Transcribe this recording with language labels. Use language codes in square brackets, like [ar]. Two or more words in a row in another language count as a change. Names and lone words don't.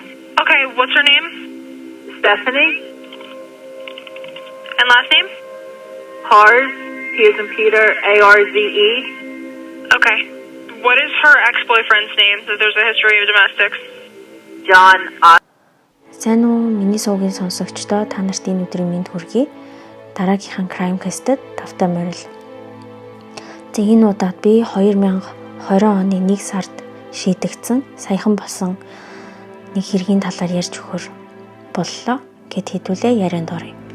[en] Okay, what's her name? Stephanie? And last name? Harz, P as in Peter, A-R-Z-E. Okay. What is her ex-boyfriend's name? So there's a history of domestics. John O. [mn] Сайн уу миний суугийн сонсогчдоо та нарт энэ өдрийн мэнд хүргэе. Дараагийнхаа Crime Cast-д тавтай морил. За энэ удаад би 2020 оны 1 сард шийдэгдсэн саяхан болсон нэг хэргийн талаар ярьж өгөхөр боллоо гэд хэдүүлээ ярианд оръё.